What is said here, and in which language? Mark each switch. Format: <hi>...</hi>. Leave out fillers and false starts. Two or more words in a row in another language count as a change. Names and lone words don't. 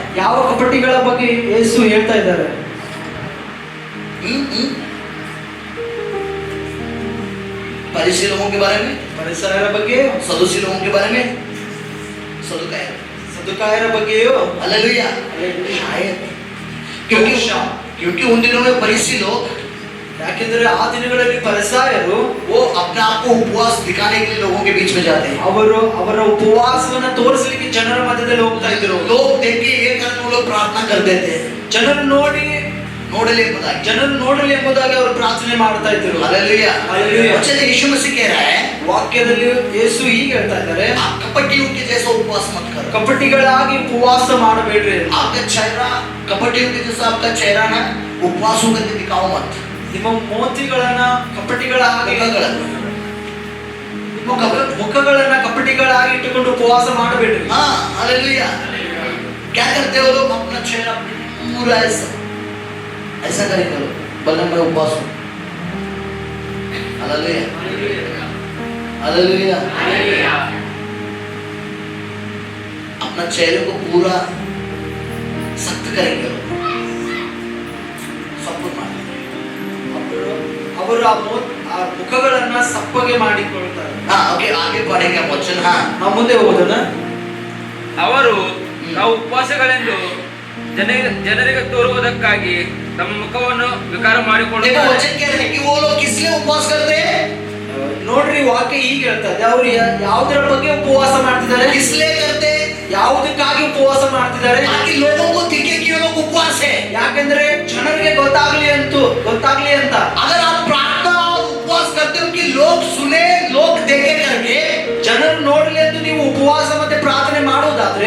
<kn>ಯಾವ ಕಪಟಿಗಳ ಬಗ್ಗೆ ಯೇಸು ಹೇಳ್ತಾ ಇದ್ದಾರೆ?</kn> <hi>फरीसी लोगों के बारे में,</hi> <kn>ಫರಿಸಾಯರ ಬಗ್ಗೆ,</kn> <hi>सदूसी लोगों के बारे में, सदुकाय,</hi> <kn>ಸದುಕಾಯರ ಬಗ್ಗೆಯೋ?</kn> <hi>हालेलुया। शायद क्योंकि उन दिनों में फरीसी लोग,</hi> <kn>ಯಾಕೆಂದ್ರೆ ಆ ದಿನಗಳಲ್ಲಿ ಫರಿಸಾಯರು</kn> <hi>वो अपने आप को उपवास दिखाने के लिए लोगों के बीच में जाते हैं।</hi> <kn>ಅವರು ಅವರ ಉಪವಾಸವನ್ನ ತೋರಿಸಲಿಕ್ಕೆ ಜನರ ಮಧ್ಯದಲ್ಲಿ ಹೋಗ್ತಾ ಇದ್ರು.</kn> <hi>लोग देख के ये करके वो लोग प्रार्थना करते थे,</hi> <kn>ಜನರು ನೋಡಿ ನೋಡಲಿ ಎಂಬುದಾಗಿ, ಜನರು ನೋಡಲಿ ಎಂಬುದಾಗಿ ಅವರು ಪ್ರಾರ್ಥನೆ ಮಾಡ್ತಾ ಇದ್ರು.</kn> <hi>हालेलुया। हालेलुया। वचन यीशु मसीह कह रहा है,</hi> <kn>ವಾಕ್ಯದಲ್ಲಿ ಯೇಸು ಹೀಗೆ ಹೇಳ್ತಾ ಇದ್ದಾರೆ,</kn> <hi>आप कपटियों के जैसा उपवास मत करो।</hi> <kn>ಕಪಟಿಗಳಾಗಿ ಉಪವಾಸ ಮಾಡಬೇಡ್ರಿ.</kn> <hi>आपका चेहरा कपटियों के जैसा आपका चेहरा ना उपवास होकर के दिखाओ मत।</hi> <kn>ನಿಮ್ಮ ಮೋತಿಗಳನ್ನ ಕಪಟಿಗಳಾಗಿ, ನಿಮ್ಮ ಮುಖಗಳನ್ನ ಕಪಟಿಗಳಾಗಿ ಇಟ್ಟುಕೊಂಡು ಉಪವಾಸ ಮಾಡಬೇಡ್ರಿ.</kn> <hi>हाँ हालेलुया। क्या करते हो लोग? अपना चेहरा पूरा ऐसा करेंगे लोग, बोलना मैं उपवास हूँ। हालेलुया हालेलुया। अपना चेहरे को पूरा सख्त करेंगे लोग, सब कुछ मारेंगे।</hi> <kn>ಅವರು ಆ ಮುಖಗಳನ್ನ ಸಪ್ಪಗೆ ಮಾಡಿಕೊಳ್ತಾರೆ.</kn> <hi>हाँ ओके, आगे बढ़ेंगे वचन। हाँ</hi> <kn>ನಾವು ಮುಂದೆ ಹೋಗೋಣ. ಅವರು ನಾವು ಉಪವಾಸಗಳೆಂದು ಜನರಿಗೆ ತೋರುವುದಕ್ಕಾಗಿ ತಮ್ಮ ಮುಖವನ್ನು ವಿಕಾರ</kn> <hi>देखो</hi> <kn>ಮಾಡಿಕೊಳ್ಳುತ್ತಾರೆ.</kn> <hi>वचन कह रहे हैं कि वो लोग किस लिए उपवास करते हैं?</hi> <kn>ನೋಡ್ರಿ ವಾಕ್ಯ ಹೀಗೆ ಹೇಳ್ತದೆ, ಅವ್ರು ಯಾವುದರ ಬಗ್ಗೆ ಉಪವಾಸ ಮಾಡ್ತಿದ್ದಾರೆ?</kn> <hi>किस लिए करते हैं?</hi> <kn>ಯಾವುದಕ್ಕಾಗಿ ಉಪವಾಸ ಮಾಡ್ತಿದ್ದಾರೆ?</kn> <hi>ताकि लोगों को दिखे कि ये लोग उपवास है।</hi> <kn>ಯಾಕೆಂದ್ರೆ ಜನರಿಗೆ ಗೊತ್ತಾಗ್ಲಿ ಅಂತ.</kn> <hi>अगर आप प्रार्थना और उपवास करते हो कि लोग सुने, लोग देखे करके,</hi> <kn>ಜನರು ನೋಡ್ಲಿ ಅಂತ ನೀವು ಉಪವಾಸ ಮತ್ತೆ ಪ್ರಾರ್ಥನೆ ಮಾಡೋದಾದ್ರೆ,</kn>